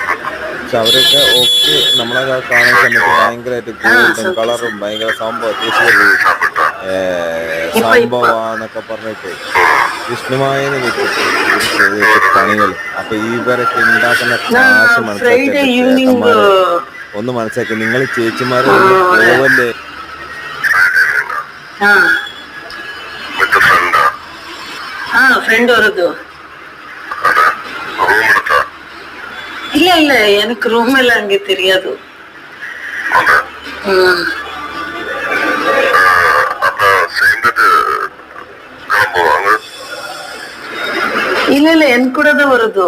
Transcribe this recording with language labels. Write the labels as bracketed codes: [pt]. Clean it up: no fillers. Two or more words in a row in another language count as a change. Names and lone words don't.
[ml] പക്ഷെ അവരൊക്കെ ഓക്കെ നമ്മളെ കാണുന്ന സമയത്ത് ഭയങ്കരമായിട്ട് ഗോൾഡും കളറും ഭയങ്കര സംഭവം സംഭവന്നൊക്കെ പറഞ്ഞിട്ട് വിഷ്ണുമായനെ വെച്ചിട്ട് ഇവർ ചെയ്ത് വെച്ച പണികൾ. അപ്പൊ ഇവരൊക്കെ ഉണ്ടാക്കുന്ന കാശ് മനസ്സിലാക്കി ചേട്ടന്മാരെ ഒന്ന് മനസ്സിലാക്കി. നിങ്ങൾ ചേച്ചിമാരെ ഒന്ന് പോവല്ലേ. [ta] ஃப்ரெண்ட் வருது. இல்ல இல்ல எனக்கு ரூம் எல்லாம் அங்க தெரியாது. இல்ல இல்ல என் கூட தான் வருது.